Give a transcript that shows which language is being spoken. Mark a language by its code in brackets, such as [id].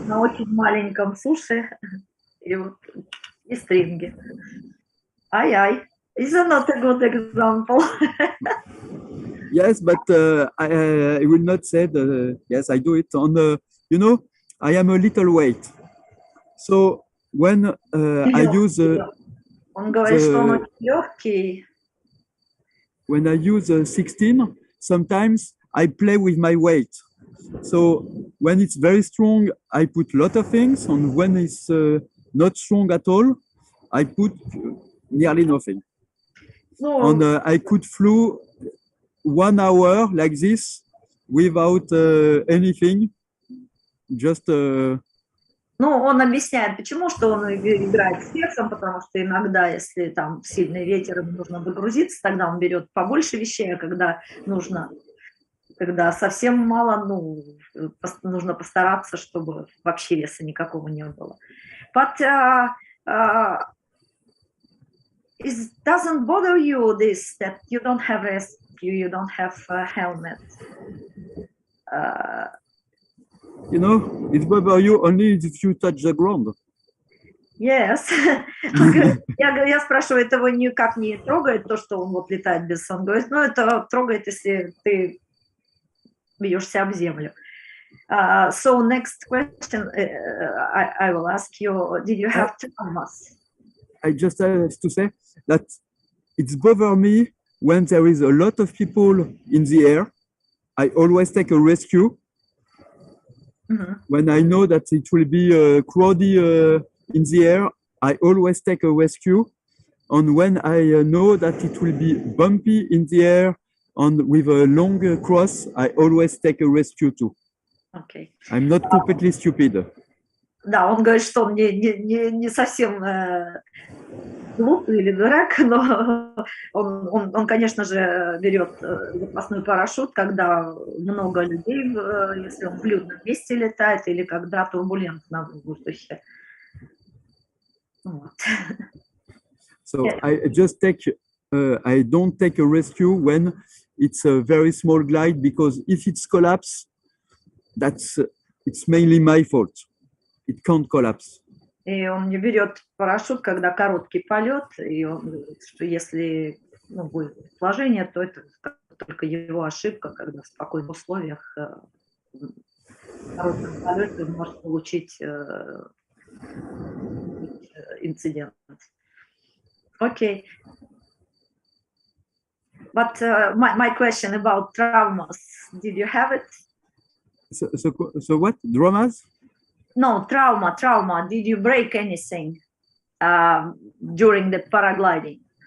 [ru] На очень маленьком суше и стринги. [en] Ай-ай. It's not a good example. Yes, but I will not say that, yes, I do it on you know, I am a little weight. So when I use [ru] Он говорит, что он очень легкий. [en] when I use 16, sometimes I play with my weight. So when it's very strong, I put a lot of things, and when it's not strong at all, I put nearly nothing. [ru] Ну, [en] And I could fly 1 hour like this without anything, just. [ru] Ну, он объясняет, почему, что он играет с весом, потому что иногда, если там сильный ветер, ему нужно выгрузиться, тогда он берет побольше вещей, а когда нужно, когда совсем мало, ну, нужно постараться, чтобы вообще веса никакого не было. [en] But it doesn't bother you this, that you don't have rescue, you don't have a helmet. You know, it bothers you only if you touch the ground. Yes. [ru] Я спрашиваю, это его никак не трогает, то, что он вот летает без... Он говорит, ну, это трогает, если ты бьешься об землю. [en] So next question, I will ask you, did you have traumas? I just have to say that it's bother me when there is a lot of people in the air. I always take a rescue. Mm-hmm. When I know that it will be crowded in the air, I always take a rescue. And when I know that it will be bumpy in the air and with a long cross, I always take a rescue too. Okay. I'm not completely stupid. [ru] Да, он говорит, что он не совсем глупый или дурак, но он, конечно же, берет запасной парашют, когда много людей, если он в людном месте летает или когда турбулентно в воздухе. Вот. [en] So I don't take a rescue when it's a very small glide, because if it's collapse, it's mainly my fault. It can't collapse. [ru] И он не берет парашют, когда короткий полет, и он говорит, что если будет положение, то это только его ошибка, когда в спокойных условиях в коротком полете может получить инцидент. [en] Okay. But my question about traumas, did you have it? So what? Dramas? No, trauma. Did you break anything during the paragliding?